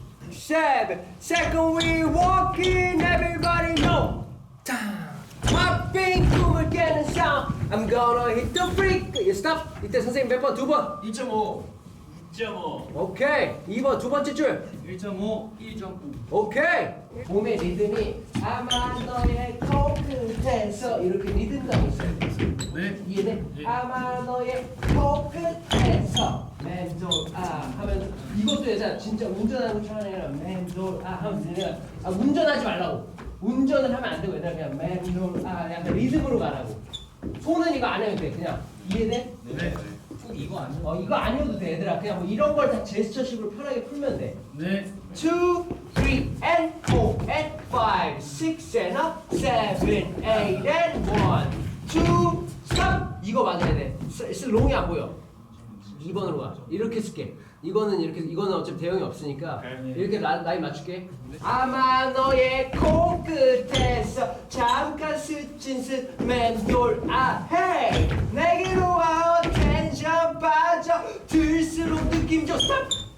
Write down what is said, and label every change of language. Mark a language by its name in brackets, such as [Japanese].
[English] 7 second we walk in everybody know. [Korean] 팝핑 꿈을 깨는 sound. [English] I'm gonna hit the freak. Stop. [Korean] 이때 선생님 몇 번? 두 번. 2.5. 2.5. 오케이. 2번 두 번째 줄. 1.5. 1.9. 오케이. 몸의 리듬이 아마 너의 코끝에서 이렇게 리듬감이 있어야 돼. 네. 이해돼? 네. 아마 너의 코끝에서 맴돌 하면서 이것도 여자 진짜 운전하는 것처럼 아니라 맴돌 하면서 내가 운전하지 말라고. 운전을 하면 안 되고 얘들아 그냥 맴돌 약간 리듬으로 가라고. 손은 이거 안 해도 돼. 그냥 이해돼? 네. 꼭 이거 아니야? 이거 아니어도 돼 얘들아. 그냥 뭐 이런 걸 다 제스처식으로 편하게 풀면 돼. 네. [English] 2, 3 and 4 and 5, 6 and up, 7, 8 and 1, 2, 3 [Korean] 이거 맞아야 돼. 롱이 안 보여. 2번으로 가. 이렇게 쓸게. 이거는 이렇게 이거는 어차피 대형이 없으니까 이렇게 라인 맞출게. 아마 너의 코끝에서 잠깐 스친 맴돌 헤이 내게로 와 텐션 빠져 들수록 느낌 줘 스탑.